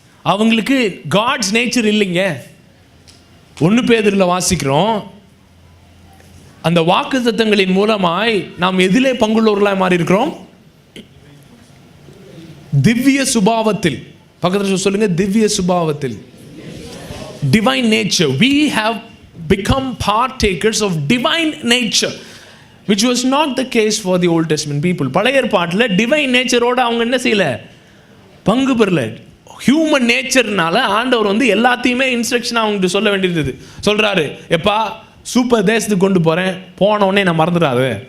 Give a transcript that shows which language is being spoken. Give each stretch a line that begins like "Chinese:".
Tamil: அவங்களுக்கு God's nature இல்லைங்க. 1 பேதுருல வாசிக்கிறோம், அந்த வாக்குத்தத்தங்களின் மூலமாய் நாம் எதிலே பங்குள்ளவர்களாய் மாறி இருக்கிறோம்? திவ்ய சுபாவத்தில். பக்கத்தில் சொல்லுங்க, திவ்ய சுபாவத்தில்.
English: Divine nature. We have become partakers of divine nature, which was not the case for the Old Testament people.
Tamil: பழைய ஏற்பாட்டில் டிவைன் நேச்சரோட அவங்க என்ன செய்யல? பங்கு பெறல. ஹியூமன் நேச்சர்னால ஆண்டவர் வந்து எல்லாத்தையுமே இன்ஸ்ட்ரக்ஷன் அவங்களுக்கு சொல்ல வேண்டியிருந்தது. சொல்றாரு, எப்பா சூப்பர் தேசத்துக்கு கொண்டு போறேன், போன உடனே நான் மறந்துடாத.